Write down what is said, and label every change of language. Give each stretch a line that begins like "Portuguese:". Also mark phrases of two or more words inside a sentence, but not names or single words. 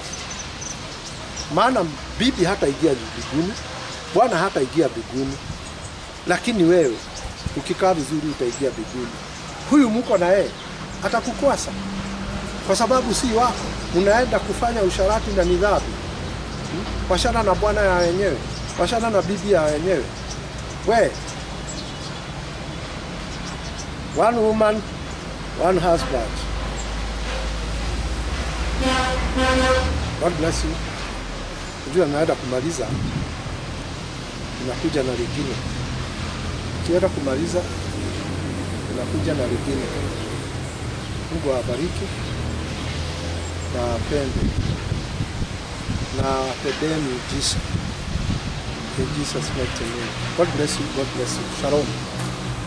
Swahili: Maana bibi hata ingia mbinguni, bwana hata ingia mbinguni, lakini wewe ukikaa vizuri utaingia mbinguni. Huyu mko na yeye atakukwasa kwa sababu si wako, unaenda kufanya usharati na nidhamu. Washana na bwana ya wenyewe, washana na bibi ya wenyewe.
English: We, one woman, one husband. God bless you.
Swahili: Unajua naenda kumaliza, unakuja na lingine. Ukienda kumaliza, unakuja na lingine. Mungu awabariki na apende na tendeni Jesus.
English: In Jesus' mighty name. God bless you. God bless you. Shalom.